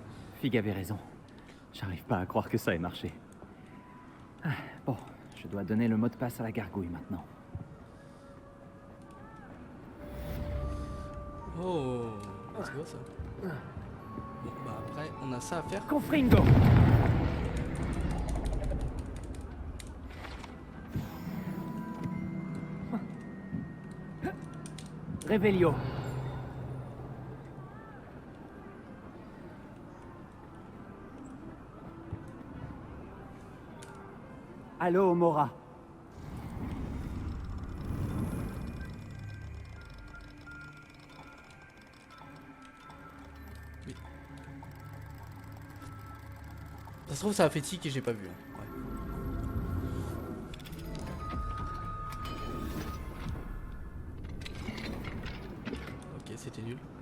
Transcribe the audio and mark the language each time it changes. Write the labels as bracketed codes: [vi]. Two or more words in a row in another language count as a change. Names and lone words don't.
[fr] Fig avait raison. J'arrive pas à croire que ça ait marché. Bon, je dois donner le mot de passe à la gargouille maintenant. Oh, c'est beau ça. Bon, bah après, on a ça à faire. Confringo. Revelio. Allo, Mora. Ça se trouve, ça a fait tic et j'ai pas vu. Ouais. Ok, c'était nul.